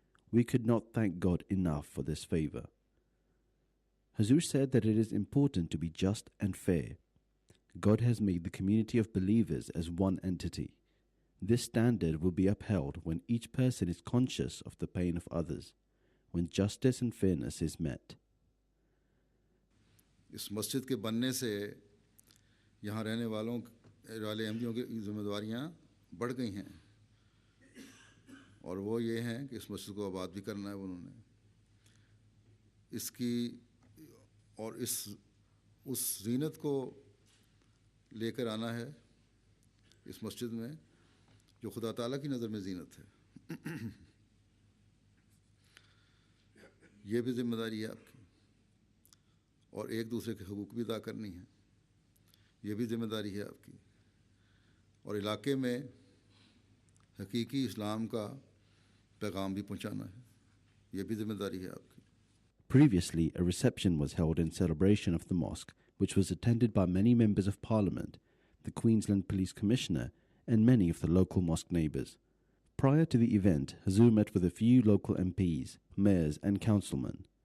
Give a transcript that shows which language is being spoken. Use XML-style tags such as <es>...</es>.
<en>We could not thank God enough for this favour. Huzoor said that it is important to be just and fair. God has made the community of believers as one entity. This standard will be upheld when each person is conscious of the pain of others, when justice and fairness is met.</en> <hi>इस मस्जिद के बनने से यहाँ रहने वाले अहमदियों की जिम्मेदारियाँ बढ़ गई हैं, और वो ये हैं कि इस मस्जिद को आबाद भी करना है उन्होंने, इसकी और उस ज़ीनत को लेकर आना है इस मस्जिद में जो खुदा ताला की नज़र में ज़ीनत है। ये भी जिम्मेदारी है आपकी। और एक दूसरे के हकूक़ भी अदा करनी है, ये भी ज़िम्मेदारी है आपकी। और इलाके में हकीकी इस्लाम का पैगाम भी पहुंचाना है, ये भी ज़िम्मेदारी है आपकी।</hi> <en>Previously, a reception was held in celebration of the mosque, which was attended by many members of Parliament, the Queensland Police Commissioner, and many of the local mosque neighbours. Prior to the event, Huzoor met with a few local MPs, mayors and councilmen.</en>